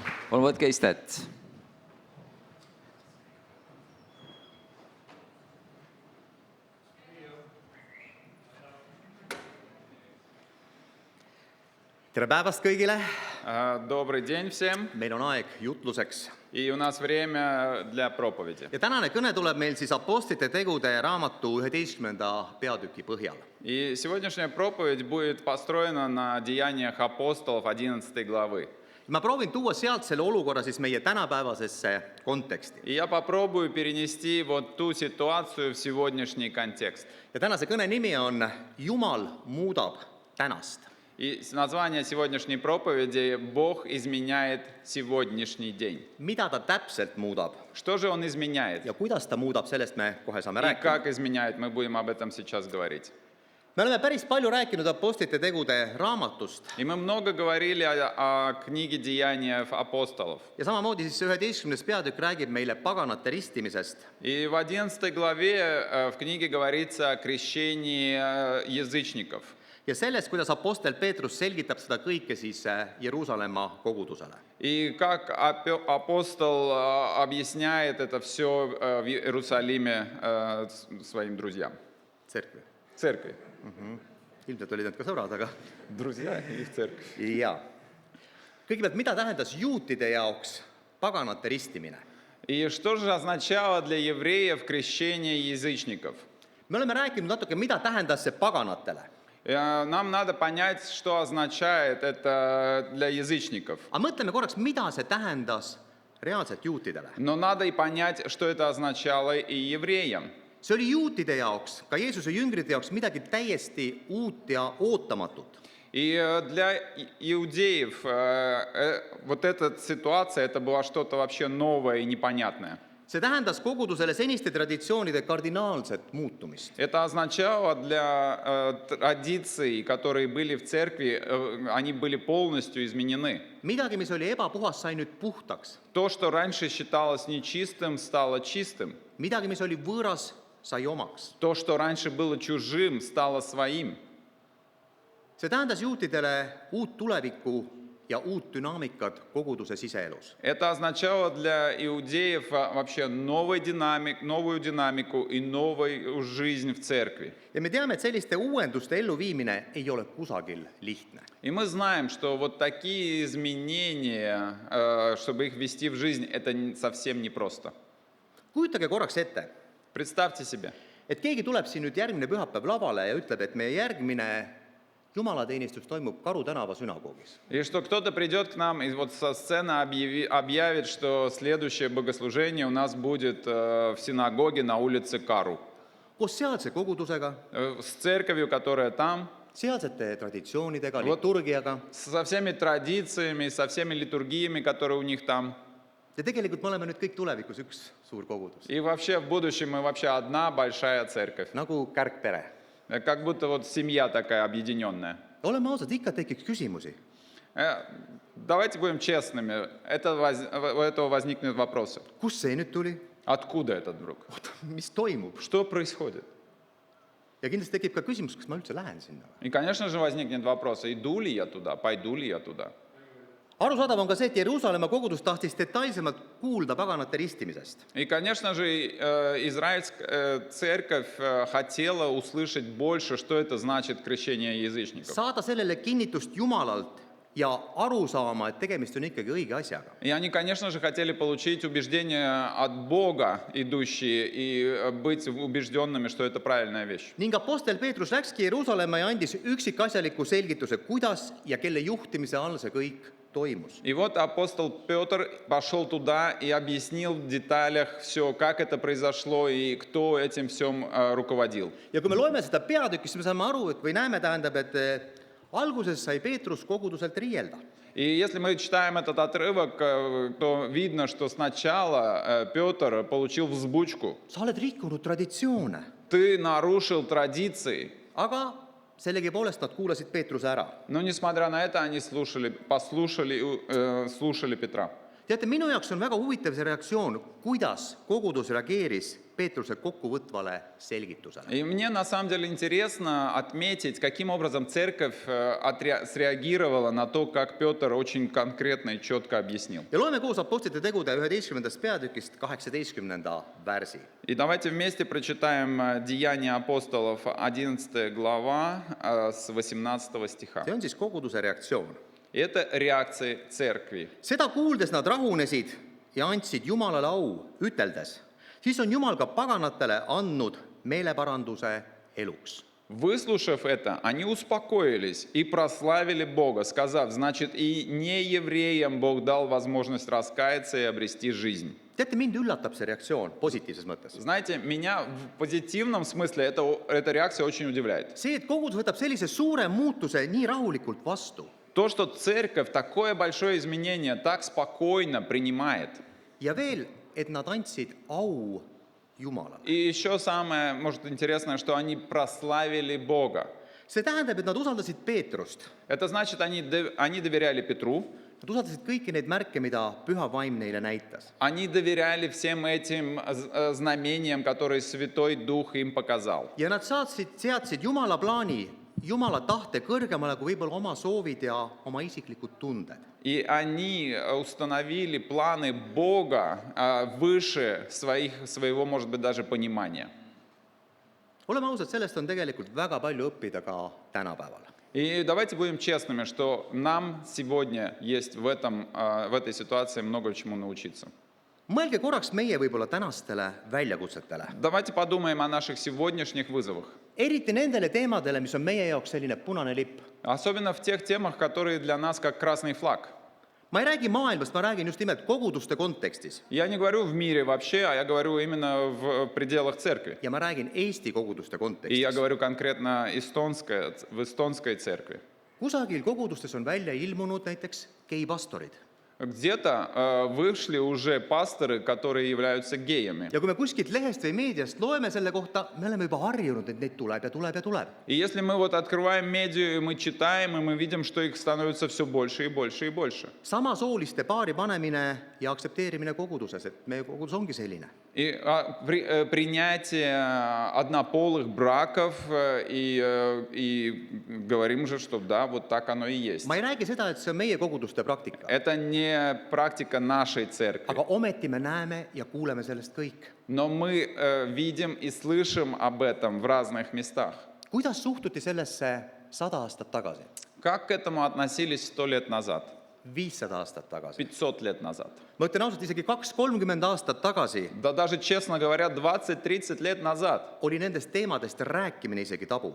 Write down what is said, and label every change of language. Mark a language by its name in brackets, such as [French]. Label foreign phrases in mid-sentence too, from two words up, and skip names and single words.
[Estonian] Palun võtke istet. Tere päevast kõigile! [Russian] Добрый день всем. [Estonian] Meil on aeg jutluseks. [Russian] И у нас время для проповеди. [Estonian] Ja tänane kõne tuleb meil siis Apostlite tegude raamatu 11. peatüki põhjal. [Russian] И сегодняшняя проповедь будет построена на Деяниях апостолов 11 главы. [Estonian] Ma proovin tuua sealt selle olukorra siis meie tänapäevasesse konteksti. [Russian] И я попробую перенести вот ту ситуацию в сегодняшний контекст. [Estonian] Ja tänase kõne nimi on Jumal muudab tänast. [Russian] И название сегодняшней проповеди «Бог изменяет сегодняшний день». [Estonian] Mida ta täpselt muudab [Russian] Что же Он изменяет? [Estonian] ja kuidas ta muudab, sellest me kohe saame И rääkida. [Russian] как изменяет, мы будем об этом сейчас говорить. [Estonian] Me oleme päris palju rääkinud Apostlite tegude raamatust [Russian] И мы много говорили о книге Деяниев апостолов. [Estonian] ja samamoodi siis see 11. peatükk räägib meile paganate ristimisest. [Russian] И в 11 главе в книге говорится о крещении язычников. [Estonian] Ja sellest, kuidas Apostel Peetrus selgitab seda kõike siis Jeruusalemma kogudusele. [Russian] И как апостол объясняет это все в Иерусалиме своим друзьям. [Estonian] Tserkvi. [Russian] Церкви. [Estonian] Ilmselt olid need ka sõbrad, aga [Russian] Друзья и в церковь. [Estonian] jaa. Kõigepealt, mida tähendas juutide jaoks paganate ristimine? [Russian] И что же означало для евреев крещение язычников? [Estonian] Me oleme rääkinud natuke, mida tähendas see paganatele. [Russian] Нам надо понять, что означает это для язычников. [Estonian] Aga mõtleme korraks, mida see tähendas reaalselt juutidele. [Russian] Но надо и понять, что это означало и евреям. [Estonian] See oli juutide jaoks, ka Jeesuse jüngrite jaoks midagi täiesti uut ja ootamatut. [Russian] И для иудеев вот эта ситуация, это была что-то вообще новое и непонятное. [Estonian] See tähendas kogudusele seniste traditsioonide kardinaalset muutumist. [Russian] Это означало для традиций, которые были в церкви, они были полностью изменены. [Estonian] Midagi, mis oli ebapuhas, sai nüüd puhtaks. [Russian] То, что раньше считалось нечистым, стало чистым. [Estonian] Midagi, mis oli võõras, sai omaks. [Russian] То, что раньше было чужим, стало своим. [Estonian] See tähendas juutidele uut tulevikku ja uut dünaamikat koguduse siseelus. [Russian] Это означало для иудеев вообще новую динамику и новую жизнь в церкви. [Estonian] Ja me teame, et selliste uuenduste elluviimine ei ole kusagil lihtne. [Russian] И мы знаем, что вот такие изменения, чтобы их ввести в жизнь, это совсем непросто. [Estonian] Kujutage korraks ette, [Russian] Представьте себе, [Estonian] et keegi tuleb siin nüüd järgmine pühapäev lavale ja ütleb, et meie järgmine jumalateenistus toimub Karu tänava sünagoogis. [Russian] и что кто-то придет к нам и вот со сцены объявит, что следующее богослужение у нас будет в синагоге на улице Кару, [Estonian] Koos sealse kogudusega, [Russian] с церковью, которая там, [Estonian] sealsete traditsioonidega, Vot- liturgiaga. [Russian] со всеми традициями, со всеми литургиями, которые у них там. [Estonian] Ja tegelikult me oleme nüüd kõik tulevikus üks suur kogudus. [Russian] И вообще в будущем мы вообще одна большая церковь. [Estonian] Nagu kärgpere. [Russian] Как будто вот семья такая объединенная. [Estonian] Oleme ausad, ikka tekiks küsimusi. [Russian] Давайте будем честными. У этого возникнут вопросы. [Estonian] Kus see nüüd tuli? [Russian] Откуда этот вдруг? [Estonian] Mis toimub? [Russian] Что происходит? [Estonian] Ja kindlasti tekib ka küsimus, kas ma üldse lähen sinna. [Russian] И, конечно же, возникнет вопрос, иду ли я туда, pойду ли я туда. [Estonian] Arusaadav on ka see, et Jeruusalemma kogudus tahtis detailsemalt kuulda paganate ristimisest. [Russian] И, конечно же, израильская церковь хотела услышать больше, что это значит крещение язычников. [Estonian] Saada sellele kinnitust Jumalalt ja aru saama, et tegemist on ikkagi õige asjaga. [Russian] И они, конечно же, хотели получить убеждение от Бога, идущие, и быть убежденными, что это правильная вещь. [Estonian] Ning Apostel Peetrus läkski Jeruusalemma ja andis üksikasjaliku selgituse, kuidas ja kelle juhtimise all see kõik toimus. [Russian] И вот апостол Петр пошел туда и объяснил в деталях все, как это произошло и кто этим всем руководил. [Estonian] Ja kui me loeme seda peatükki, siis me saame aru, et või näeme, tähendab, et alguses sai Peetrus koguduselt riielda. [Russian] И если мы читаем этот отрывок, то видно, что сначала Петр получил взбучку. [Estonian] Sa oled rikkunud traditsioone, [Russian] Ты нарушил традиции. [Estonian] aga sellegipoolest nad kuulasid Peetruse ära. [Russian] Но несмотря на это, они слушали Петра. [Estonian] Teate, minu jaoks on väga huvitav see reaktsioon, kuidas kogudus reageeris Peetruse kokkuvõtvale selgitusele. [Russian] И мне на самом деле интересно отметить, каким образом церковь среагировала на то, как Петр очень конкретно и четко объяснил. [Estonian] Ja loeme koos Apostlite tegude 11. peatükist 18. värsi. [Russian] И давайте вместе прочитаем Деяния апостолов, 11 глава, с 18 стиха. [Estonian] See on siis koguduse reaktsioon. [Russian] И это реакция церкви. [Estonian] Seda kuuldes nad rahunesid ja andsid Jumalale au, üteldes, siis on Jumal ka paganatele andnud meeleparanduse eluks. [Russian] Выслушав это, они успокоились и прославили Бога, сказав, значит, и неевреям Бог дал возможность раскаяться и обрести жизнь. [Estonian] Teate, mind üllatab see reaktsioon positiivses mõttes. [Russian] Знаете, меня в позитивном смысле эта реакция очень удивляет. [Estonian] See, et kogudus võtab sellise suure muutuse nii rahulikult vastu [Russian] То, что церковь такое большое изменение так спокойно принимает. [Estonian] ja veel, et nad andsid au Jumalale. [Russian] И еще самое, может, интересное, что они прославили Бога. [Estonian] See tähendab, et nad usaldasid Peetrust. [Russian] Это значит, они доверяли Петру, [Estonian] Nad usaldasid kõiki neid märke, mida Püha Vaim neile näitas. [Russian] они доверяли всем этим знамениям, которые Святой Дух им показал. [Estonian] Ja nad seadsid Jumala plaani, Jumala tahte kõrgemale kui võib-olla oma soovid ja oma isiklikud tunded. [Russian] И они установили планы Бога выше своего, может быть, даже понимания. [Estonian] Oleme ausad, sellest on tegelikult väga palju õppida ka tänapäeval. [Russian] И давайте будем честными, что нам сегодня есть в этой ситуации много чему научиться. [Estonian] Mõelge korraks meie võib-olla tänastele väljakutsetele. [Russian] Давайте подумаем о наших сегодняшних вызовах. [Estonian] Eriti nendele teemadele, mis on meie jaoks selline punane lipp. [Russian] Особенно в тех темах, которые для нас как красный флаг. [Estonian] Ma ei räägi maailmast, ma räägin just nimelt koguduste kontekstis. [Russian] Я не говорю в мире вообще, а я говорю именно в пределах церкви. [Estonian] Ja ma räägin Eesti koguduste [Russian] И я [Estonian] kontekstis. [Russian] говорю конкретно в эстонской церкви. [Estonian] Kusagil kogudustes on välja ilmunud näiteks geipastorid. [Russian] Где-то вышли уже пасторы, которые являются геями. [Estonian] Ja kui me kuskilt lehest või meediast loeme selle kohta, me oleme juba harjunud, et neid tuleb ja tuleb ja tuleb. [Russian] И если мы вот открываем медиа, и мы читаем, и мы видим, что их становится все больше и больше и больше. [Estonian] Samasooliste paari panemine ja aktsepteerimine koguduses, et meie kogudus ongi selline. [Russian] И принятие однополых браков, и говорим же, что да, вот так оно и есть. [Estonian] Ma ei räägi seda, et see on meie koguduste praktika, [Russian] Это не практика нашей церкви. [Estonian] aga ometi me näeme ja kuuleme sellest kõik. [Russian] Но мы видим и слышим об этом в разных местах. [Estonian] Kuidas suhtuti sellesse 100 aastat tagasi, [Russian] Как к этому относились 100 лет назад, [Estonian] 500 aastat tagasi? [Russian] 500 лет назад? [Estonian] Ma ütlen ausalt, isegi 2-30 aastat tagasi [Russian] Да даже, честно говоря, 20-30 лет назад [Estonian] oli nendest teemadest rääkimine isegi tabu.